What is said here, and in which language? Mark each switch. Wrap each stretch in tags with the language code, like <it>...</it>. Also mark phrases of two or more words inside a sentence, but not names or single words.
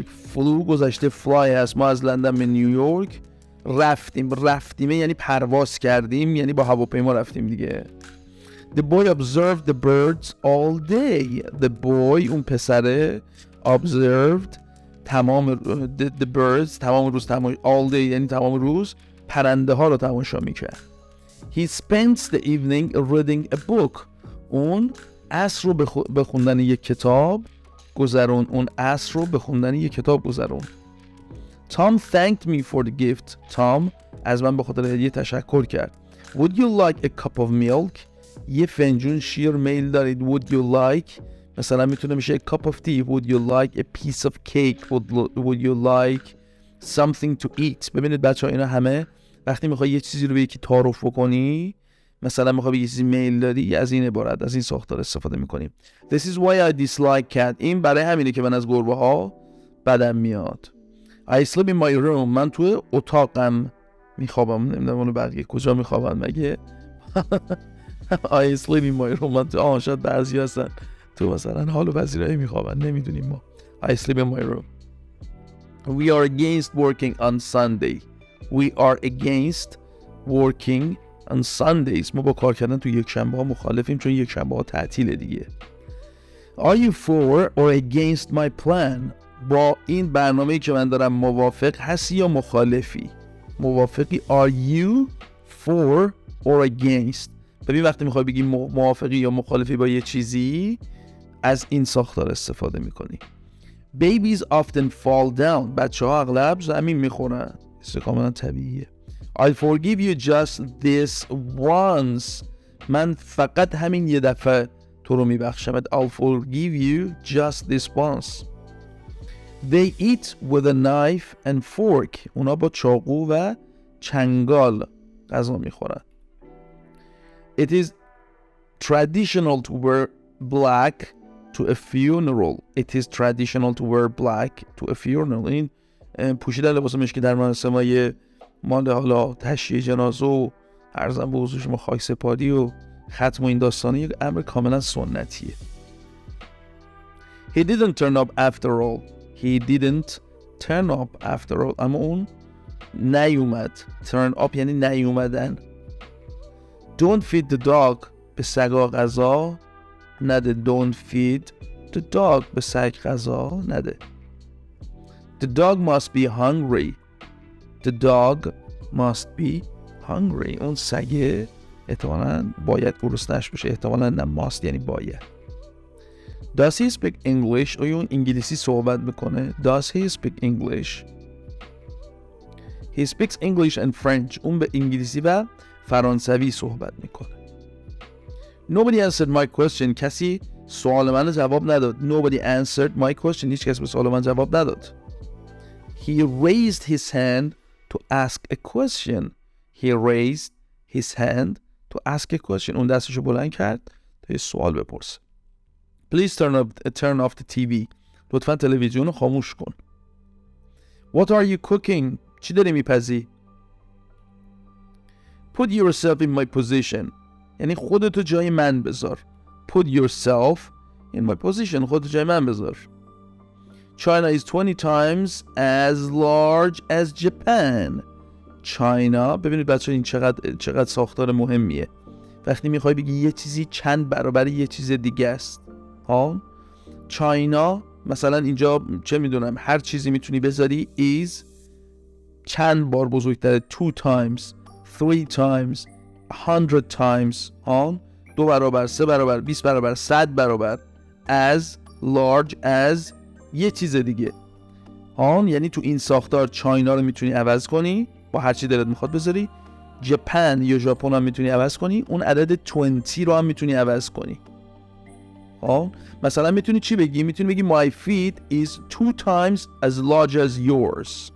<fa>Flew گذشته fly هست. ما از لندن به نیویورک رفتیم یعنی پرواز کردیم، یعنی با هواپیما رفتیم دیگه.</fa> <en>The boy observed the birds all day. The boy</en> <fa>اون پسره</fa> <en>observed the birds</en> <fa>تمام روز</fa> <en>all day</en> <fa>یعنی تمام روز پرنده ها رو تماشا میکرد.</fa> <en>He spent the evening reading a book.</en> <fa>اون عصر رو به خوندن یک کتاب گذرون.</fa> <en>Tom thanked me for the gift.</en> <fa>Tom از من به خاطر هدیه تشکر کرد.</fa> <en>Would you like a cup of milk?</en> <fa>یه فنجون شیر میل دارید.</fa> <en>Would you like</en> <fa>مثلا میتونه میشه</fa> <en>a cup of tea. Would you like a piece of cake? Would you like something to eat?</en> <fa>ببینید بچه ها اینا همه وقتی میخوای یه چیزی رو به یکی تعارف بکنی، مثلا میخوای به یه چیزی میل داری، از این عبارت، از این ساختار استفاده میکنیم.</fa> <en>This is why I dislike cat.</en> <fa>این برای همینه که من از گربه ها بدم میاد. I sleep in my room. من توی اتاقم میخوابم. نمیدونم اونو بقیه کجا میخوابن مگه.</fa> <en>I sleep in my room.</en> <fa>من تو شاید بعضی هستن تو مثلا حال و پذیرایی میخوابن، نمیدونیم ما.</fa> <en>I sleep in my room. We are against working on Sunday. We are against working on Sundays.</en> <fa>ما با کار کردن تو یک شنبه ها مخالفیم چون یک شنبه ها تعطیله دیگه. Are you for or against my plan? با این برنامه‌ای که من دارم موافق هستی یا مخالفی؟ موافقی.</fa> <en>Are you for or against؟</en> <fa>ببین وقتی میخوای بگی موافقی یا مخالفی با یه چیزی از این ساختار استفاده میکنی.</fa> <en>Babies often fall down.</en> <fa>بچه ها اغلب زمین میخورن. کاملا طبیعیه.</fa> <en>I'll forgive you just this once.</en> <fa>من فقط همین یه دفعه تو رو میبخشم.</fa> <en>I'll forgive you just this once. They eat with a knife and fork.</en> <fa>اونا با چاقو و چنگال غذا میخورن.</fa> <en>It is traditional to wear black to a funeral. It is traditional to wear black to a funeral.</en> <fa>این پوشیدن لباس مشکی در مراسم‌های مانده حالا تشییع جنازه و عرضم به حضور شما خاک سپاری و ختم و این داستانه یک امر کاملا سنتیه.</fa> <en>He didn't turn up after all. He didn't turn up after all.</en> <fa>اما اون نیومد.</fa> <en>Turn up</en> <fa>یعنی نیومدن.</fa> <en>Don't feed the dog.</en> <fa>به سگا غذا نده.</fa> <en>Don't feed the dog.</en> <fa>به سگ غذا نده.</fa> <en>The dog must be hungry. The dog must be hungry.</en> <fa>اون سگه احتمالاً باید گرسنه‌اش باشه، احتمالاً نه must یعنی باید.</fa> <en>Does he speak English؟</en> <fa>آیا اون انگلیسی صحبت میکنه؟</fa> <en>Does he speak English؟ He speaks English and French.</en> <fa>اون به انگلیسی و فرانسوی صحبت میکنه.</fa> <en>Nobody answered my question.</en> <fa>کسی سوال من جواب نداد.</fa> <en>Nobody answered my question.</en> <fa>هیچ کس به سوال من جواب نداد.</fa> <en>He raised his hand to ask a question. He raised his hand to ask a question.</en> <fa>اون دستشو بلند کرد تا یه سوال بپرسه.</fa> <en>Please turn off the TV.</en> <fa>لطفاً تلویزیون رو خاموش کن.</fa> <en>What are you cooking؟</en> <fa>چی داری میپزی؟</fa> <en>Put yourself in my position.</en> <fa>یعنی خودتو جای من بذار.</fa> <en>Put yourself in my position.</en> <fa>خودتو جای من بذار.</fa> <en>China is 20 times as large as Japan. China،</en> <fa>ببینید بچه این چقدر ساختار مهمیه. وقتی میخوای بگی یه چیزی چند برابر یه چیز دیگه است. ها؟ China مثلا اینجا چه میدونم هر چیزی میتونی بذاری is چند بار بزرگتره.</fa> <en>2 times 3 times 100 times</en> <fa>ها 2 برابر 3 برابر 20 برابر 100 برابر</fa> <en>as large as</en> <fa>یه چیز دیگه ها. یعنی تو این ساختار چاینا رو میتونی عوض کنی با هر چی دلت میخواد بذاری. ژاپن یا ژاپن هم میتونی عوض کنی. اون عدد 20 رو هم میتونی عوض کنی ها. مثلا میتونی چی بگی؟ میتونی بگی</fa> <en>my feet is 2 times as large as yours.</en>